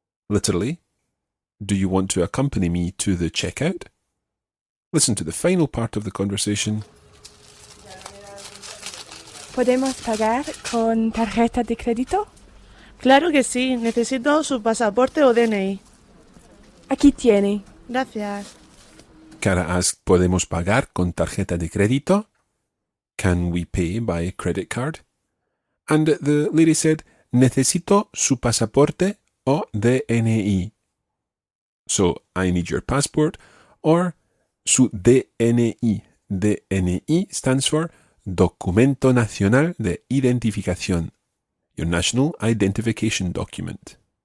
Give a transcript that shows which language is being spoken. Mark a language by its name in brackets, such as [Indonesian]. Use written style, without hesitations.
[English] Literally, do you want to accompany me to the checkout? Listen to the final part of the conversation. [Spanish] ¿Podemos pagar con tarjeta de crédito? Claro que sí. Necesito su pasaporte o DNI. Aquí tiene. Gracias. [English] Cara asked, [Spanish] ¿Podemos pagar con tarjeta de crédito? [English] Can we pay by credit card? And the lady said, [Spanish] Necesito su pasaporte o DNI. [English] So, I need your passport or su DNI. DNI stands for Documento Nacional de Identificación, your national identification document.